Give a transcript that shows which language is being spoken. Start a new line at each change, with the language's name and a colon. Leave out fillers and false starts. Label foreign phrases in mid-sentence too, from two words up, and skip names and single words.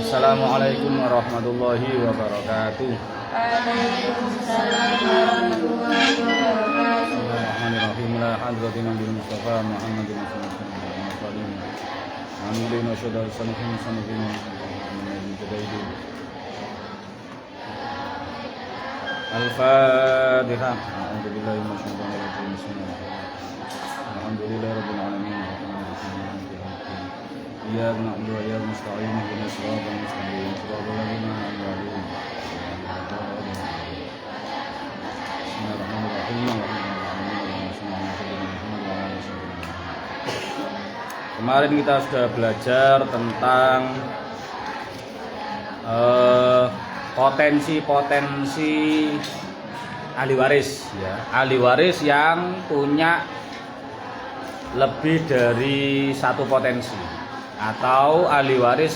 Arabic: السلام عليكم ورحمة الله وبركاته. وعليكم السلام ورحمة الله وبركاته. بسم الله الرحمن الرحيم. إلى حضرة النبي مصطفى محمد صلى الله عليه وسلم. آمين وشدا سناهم سناهم من جدائدين. Al-Fatihah. أعوذ بالله من الشيطان الرجيم. بسم الله الرحمن الرحيم. الحمد لله رب العالمين. إياك نعبد وإياك نستعين. اهدنا الصراط المستقيم. صراط الذين أنعمت عليهم. بسم الله الرحمن الرحيم.
Indonesian: Kemarin kita sudah belajar tentang potensi-potensi ahli waris ya. Ahli waris yang punya lebih dari satu potensi, atau ahli waris